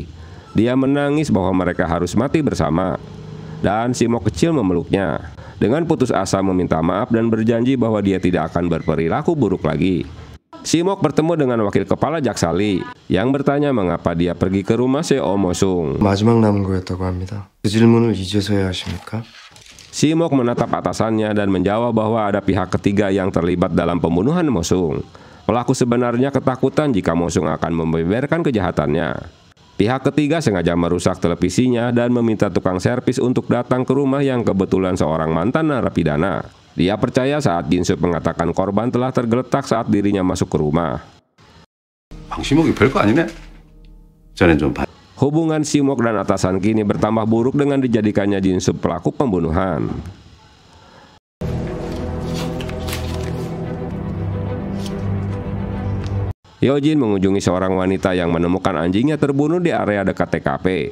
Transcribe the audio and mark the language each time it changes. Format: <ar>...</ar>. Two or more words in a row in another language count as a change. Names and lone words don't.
<id>Dia menangis bahwa mereka harus mati bersama. Dan Simok kecil memeluknya. Dengan putus asa meminta maaf dan berjanji bahwa dia tidak akan berperilaku buruk lagi. Simok bertemu dengan wakil kepala jaksa Lee yang bertanya mengapa dia pergi ke rumah CEO Mo-sung.</id> <ko>마지막 남은 거였다고 합니다. 그 질문을 이제서야 하십니까?</ko> <id>Simok menatap atasannya dan menjawab bahwa ada pihak ketiga yang terlibat dalam pembunuhan Mo-sung. Pelaku sebenarnya ketakutan jika Mo-sung akan membeberkan kejahatannya. Pihak ketiga sengaja merusak televisinya dan meminta tukang servis untuk datang ke rumah yang kebetulan seorang mantan narapidana. Dia percaya saat Jin Sub mengatakan korban telah tergeletak saat dirinya masuk ke rumah.</id> <ko>방시목이 별거 아니네. 저는 좀</ko> <id>Hubungan Simok dan atasan kini bertambah buruk dengan dijadikannya Jin Sub pelaku pembunuhan. Yojin mengunjungi seorang wanita yang menemukan anjingnya terbunuh di area dekat TKP.</id>